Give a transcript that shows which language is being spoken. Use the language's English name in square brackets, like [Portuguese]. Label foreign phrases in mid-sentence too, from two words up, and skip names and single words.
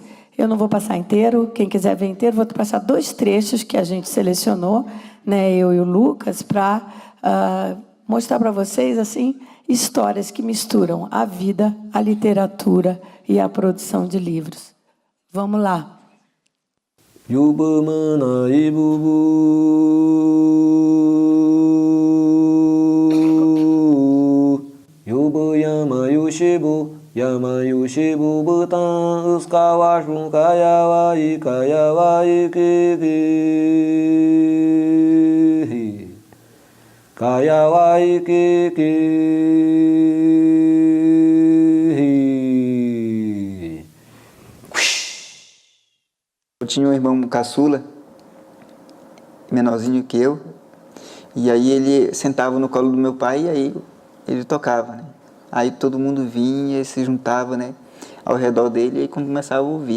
[Portuguese] Eu não vou passar inteiro, quem quiser ver inteiro, vou passar 2 trechos que a gente selecionou, né, eu e o Lucas, para mostrar para vocês assim, histórias que misturam a vida, a literatura e a produção de livros. Vamos lá. [Cashinahua] Yubamana ibubu Yubayama yushibu Yama yushibu butan Uskawashun kayawai kayawai kiki Kayawai kiki [Portuguese] Eu tinha um irmão caçula, menorzinho que eu, e aí ele sentava no colo do meu pai e aí ele tocava, né? Aí todo mundo vinha e se juntava, né, ao redor dele e aí começava a ouvir.